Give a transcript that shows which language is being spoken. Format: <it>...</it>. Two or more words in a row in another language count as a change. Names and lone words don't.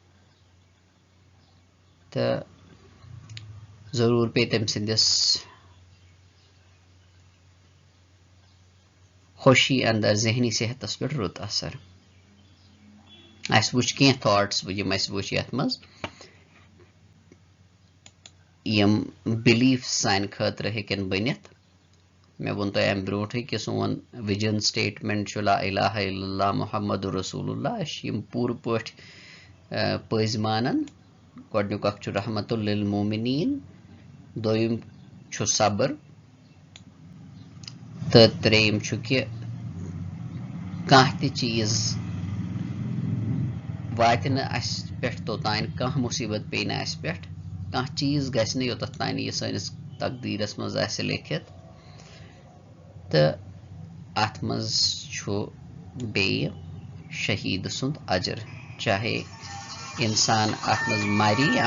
<ks>تہٕ ضروٗر پیٚیہِ تٔمۍ سٕنٛدِس خوشی اندر ذہنی صحتس پٮ۪ٹھ رُت اثر اسہِ وٕچھ کینٛہہ تھاٹس یِم اسہِ وٕچھ یتھ منٛز یِم بِلیٖف سانہِ خٲطرٕ ہیٚکن بٔنِتھ مےٚ ووٚن تۄہہِ امہِ برونٛٹھٕے کہِ سون</ks> <en>vision statement</en> <ks>چھُ</ks> <ar>لا الہ الا اللہ محمد رسول اللہ</ar> <ks>أسۍ چھِ یِم پوٗرٕ پٲٹھۍ پٔزۍ مانان گۄڈنیُک اکھ چھُ</ks> <ar>رحمتُ للمومنیٖن</ar> <ks>دوٚیِم چھُ صبر تہٕ ترٛیٚیِم چھُ کہِ کانٛہہ تہِ چیٖز واتہِ نہٕ اسہِ پٮ۪ٹھ توٚتانۍ کانٛہہ مُصیبت پیٚیہِ نہٕ اسہِ پٮ۪ٹھ کانٛہہ چیٖز گژھِ نہٕ یوٚتتھ تانۍ یہِ سٲنِس تقدیٖرس منٛز آسہِ لیکھِتھ تہٕ اتھ منٛز چھُ بیٚیہِ شہیٖد سُنٛد اجر چاہے انسان اتھ منٛز مرِ</ks>